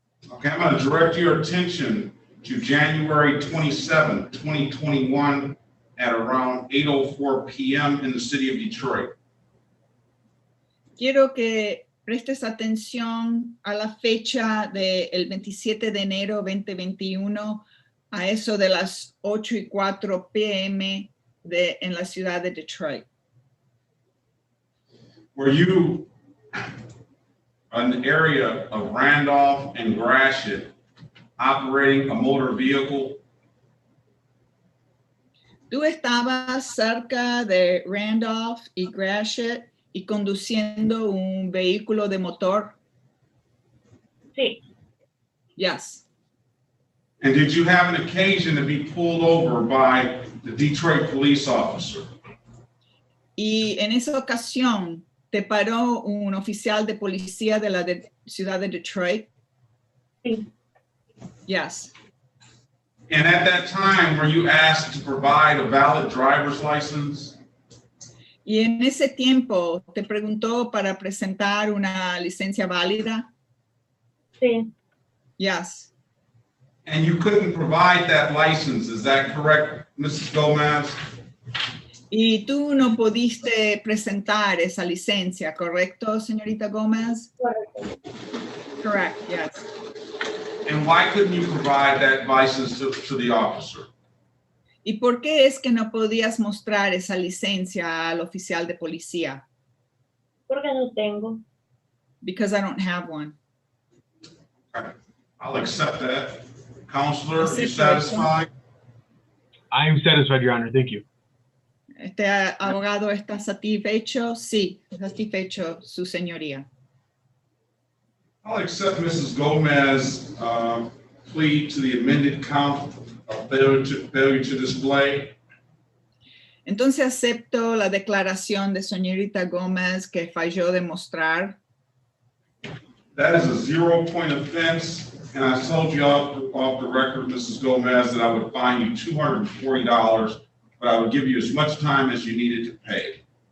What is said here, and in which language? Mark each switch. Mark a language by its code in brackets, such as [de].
[en] Okay, I'm going to direct your attention to January 27, 2021 at around 8:04 p.m. in the city of Detroit. [es] Quiero que prestes atención a la fecha del 27 de enero 2021 a eso de las 8:04 p.m. en la ciudad de Detroit. [en] Were you in the area of Randolph and Gratiot operating a motor vehicle? [es] Tú estabas cerca de Randolph y Gratiot y conduciendo un vehículo de motor? Sí. [en] Yes. And did you have an occasion to be pulled over by the Detroit police officer? [es] Y en esa ocasión te paró un oficial de policía de la ciudad de Detroit? Sí. [en] Yes. And at that time, were you asked to provide a valid driver's license? [es] Y en ese tiempo te preguntó para presentar una licencia válida? Sí, [en] Yes. And you couldn't provide that license, is that correct, Mrs. Gomez? [es] Y tú no pudiste presentar esa licencia, ¿correcto, señorita Gómez? correcto. [en] Correct, yes. And why couldn't you provide that license to the officer? [es] ¿Y por qué es que no podías mostrar esa licencia al oficial de policía? Porque no tengo. [en] Because I don't have one. Okay, I'll accept that. Counselor, you [es] Acepto eso. [en] satisfied? I am satisfied, Your Honor. Thank you. [es] ¿Este abogado está satisfecho? Sí, satisfecho, su señoría. [en] I'll accept Mrs. Gomez, plea to the amended count of failure to display. [es] Entonces acepto la declaración de señorita Gómez que falló de mostrar. [en] That is a 0-point offense, and I told you off the record, Mrs. Gomez, that I would fine you $240, but I would give you as much time as you needed to pay.